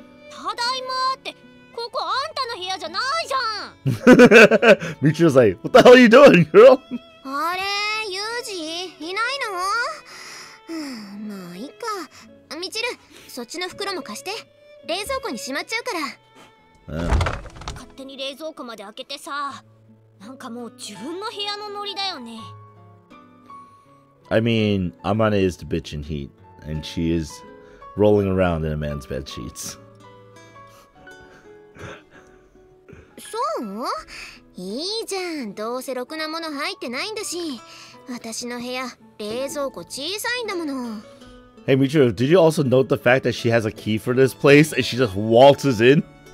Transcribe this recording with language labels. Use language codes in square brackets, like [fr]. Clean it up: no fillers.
[ja] ただいまって、ここあんたの部屋じゃないじゃん。 [en] Michiru's like, what the hell are you doing, girl? [ja] あれ、ユージいないの？まあいいか。みちる、そっちの袋も貸して。冷蔵庫にしまっちゃうから。勝手に冷蔵庫まで開けてさ、なんかもう自分の部屋のノリだよね。 [en] I mean, Amane is the bitch in heat, and she is rolling around in a man's bed sheets. [ja] そう？いいじゃん。どうせろくなもの入ってないんだし。私の部屋、冷蔵庫小さいんだもの。 [en] Hey Michiru, did you also note the fact that she has a key for this place and she just waltzes in?